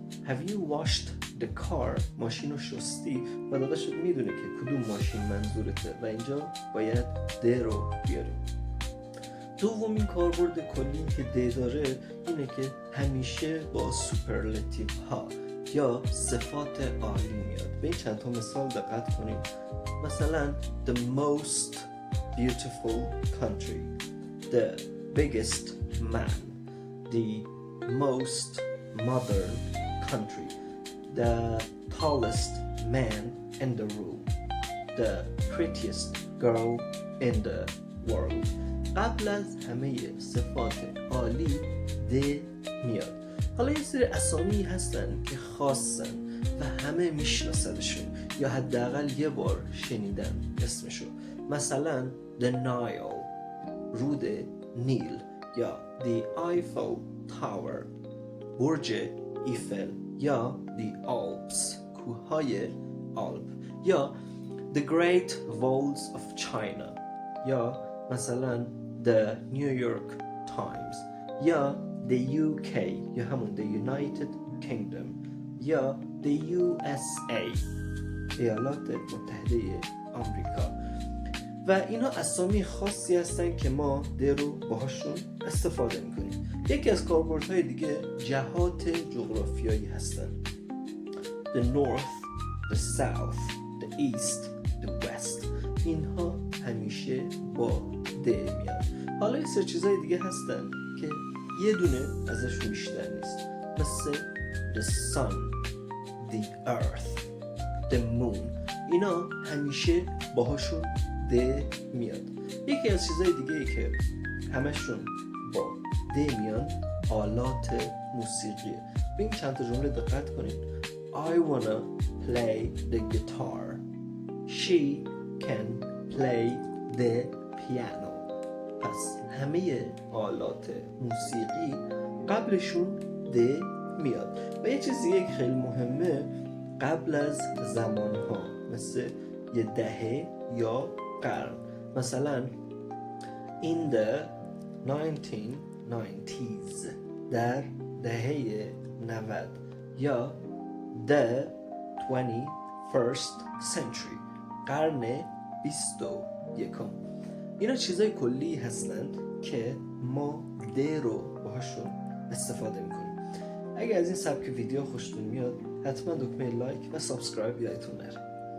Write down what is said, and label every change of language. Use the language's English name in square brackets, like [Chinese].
[English] Have you washed the car؟ [Persian] ماشین رو شستی و داداشت میدونه که کدوم ماشین منظورته و اینجا باید د رو بیاریم. دومین کاربرد کلی که د داره اینه که همیشه با سوپرلاتیو ها یا صفات عالی میاد. به این چند تا مثال دقت کنیم. [English] مثلا the most beautiful country, the biggest man, the most modern country, the tallest man in the room, the prettiest girl in the world. [Persian] قبل از همه صفات عالی د میاد. حالا یه سری اسامی هستن که خاصن و همه میشناسدشون یا حداقل یه بار شنیدن اسمشو. مثلا the Nile، رود نیل، یا the Eiffel Tower، برج ایفل، یا the Alps، کوههای آلپ، یا [English] the Great Walls of China، یا مثلا the New York Times، یا the UK یا همون the United Kingdom، یا the USA، ایالات متحده آمریکا. [Persian] و اینا اسامی خاصی هستن که ما د رو باهاشون استفاده میکنیم. یکی از کاربردهای دیگه جهات جغرافیایی هستن. [English] The North, the South, the East, the West. [Persian] اینها همیشه با د میاد. حالا یه سری چیزهای دیگه هستن که یه دونه ازشون بیشتر نیست، مثل [English] the sun, the earth, the moon. [Persian] اینا همیشه باهاشون د میاد. یکی از چیزهای دیگه ای که همشون با د میان آلات موسیقیه. به این چند تا جمله دقت کنید. [English] I wanna play the guitar. She can play the piano. [Persian] پس همه آلات موسیقی قبلشون د میاد. و یه چیز دیگه که خیلی مهمه، قبل از زمانها، مثل یه دهه یا قرن. مثلا [English] in the 1990s، [Persian] در دهه 90، یا [English] the 21st century، [Persian] قرن 21. اینا چیزای کلی هستند که ما د رو باهاشون استفاده میکنیم. اگه از این سبک ویدیو خوشتون میاد حتما دکمه لایک و سابسکرایب یادتون نره.